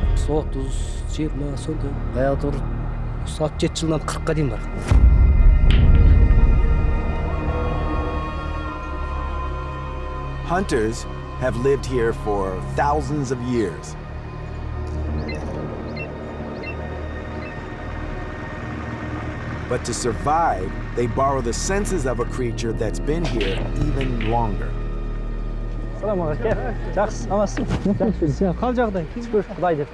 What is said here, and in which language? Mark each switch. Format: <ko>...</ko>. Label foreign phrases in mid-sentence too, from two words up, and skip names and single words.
<kk>30, 20 сондай. Баяғыда 67 жылдан 40-қа дейін бар.</kk> <en>Hunters have lived here for thousands of years. But to survive, they borrow the senses of a creature that's been here even longer.</en> <kk>Салам алейкум. Жақсы, амансың? Жақсы. Сен қал жағдай? Шүкір, Құдай деп.</kk>